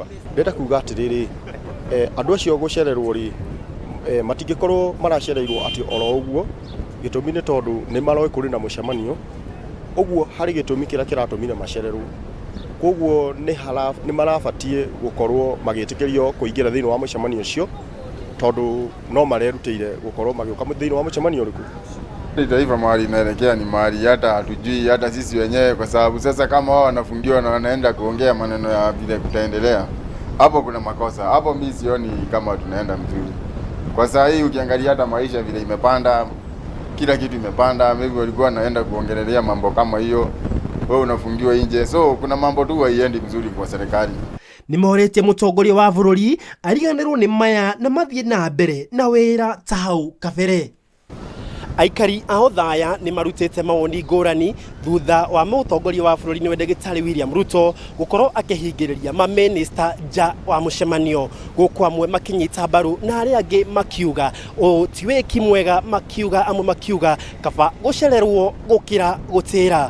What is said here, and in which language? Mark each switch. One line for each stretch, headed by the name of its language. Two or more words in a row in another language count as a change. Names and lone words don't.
Kikuyu: Ndenda kuga atĩrĩrĩ, andũ acio gũcererwo rĩ, matingĩkorwo maracereirwo atĩ oro ũguo, gĩtũmi nĩ tondũ nĩ maroĩ kũrĩ na mũcemanio, ũguo harĩ gĩtũmi kĩrĩa kĩratũmire macererwo. Koguo nĩ marabatiĩ gũkorwo magĩtĩkĩrio kũingĩra thĩinĩ wa mũcemanio ũcio, tondũ no marerutĩire gũkorwo magĩũka thĩinĩ wa mũcemanio ũrĩkũ.
Swahili: Taifa mahali inaelekea ni mahali hata hatujui hata sisi wenyewe, kwa sababu sasa kama wao wanafungiwa na wanaenda kuongea maneno ya vile kutaendelea, hapo kuna makosa. Hapo mimi sioni kama tunaenda mzuri. Kwa saa hii ukiangalia hata maisha vile imepanda, kila kitu imepanda, maybe walikuwa wanaenda kuongelelea mambo kama hiyo, wewe unafungiwa nje. So kuna mambo tu haiendi mzuri kwa serikali.
Kikuyu: Nĩmoretie mũtongoria wa bũrũri ariganĩrwo nĩ maya na mathiĩ na mbere na wĩra ta hau kabere. Aikari a Othaya nĩ marutĩte mawoni ngũrani thutha wa mũtongoria wa bũrũri nĩ Ndagĩtarĩ William Ruto gũkorwo akĩhingĩrĩria mamĩnĩsta nja wa mũcemanio, gũkũ amwe makĩnyita mbaru na arĩa angĩ makiuga ti wĩki mwega, makiuga amwe makiuga kaba gũcererwo gũkĩra gũtĩra.